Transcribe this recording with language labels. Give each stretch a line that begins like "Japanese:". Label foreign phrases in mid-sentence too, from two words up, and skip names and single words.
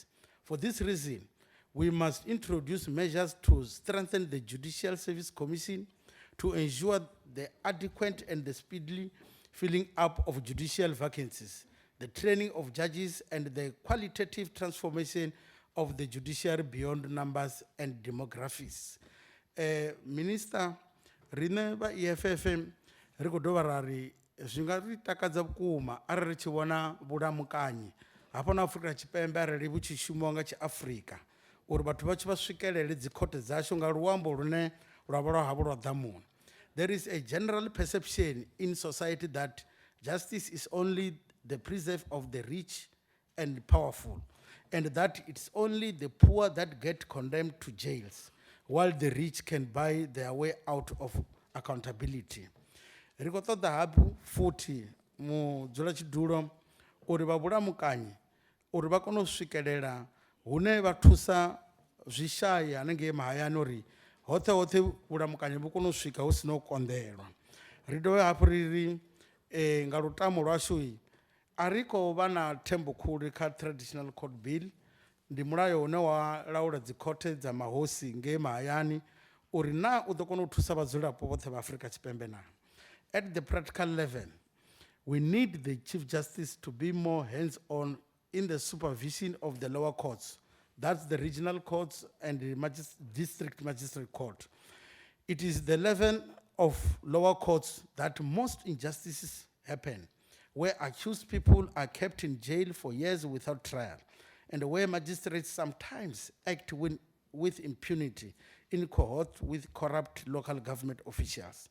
English: For this reason, we must introduce measures to strengthen the Judicial Service Commission to ensure the adequate and the speedily filling up of judicial vacancies, the training of judges, and the qualitative transformation of the judiciary beyond numbers and demographics. Minister,
Venda: rine ba EFF ri khou dovha ra ri zwi nga ri takadza vhukuma arali ri tshi vhona vhulamukanyi hafha na Afrika Tshipembe arali vhu tshi shumiwa nga Tshiafrika uri vhathu vha tshi vha swikelele dzi khothe dzashu nga luambo lune lwa vha lwa havho lwa ḓamuni.
English: There is a general perception in society that justice is only the preserve of the rich and powerful, and that it's only the poor that get condemned to jails, while the rich can buy their way out of accountability.
Venda: Ri khou ṱoḓa hafhu futhi mudzulatshidulo uri vha vhulamukanyi uri vha kone u swikelela hune vha thusa zwishayi hanengei mahayani uri hoṱhe hoṱhe vhulamukanyi vhu kone u swika hu si no konḓelwa. Ri dovhe hafhu ri ri nga lutamo lwashu a ri khou vha na thembo khulu kha traditional court bill, ndi mulayo une wa laula dzi khothe dza mahosi ngei mahayani uri na u ḓo kona u thusa vhadzulapo vhoṱhe vha Afrika Tshipembe na.
English: At the practical level, we need the Chief Justice to be more hands-on in the supervision of the lower courts. That's the regional courts and the district magistrate court. It is the level of lower courts that most injustices happen, where accused people are kept in jail for years without trial, and where magistrates sometimes act with impunity in cohort with corrupt local government officials.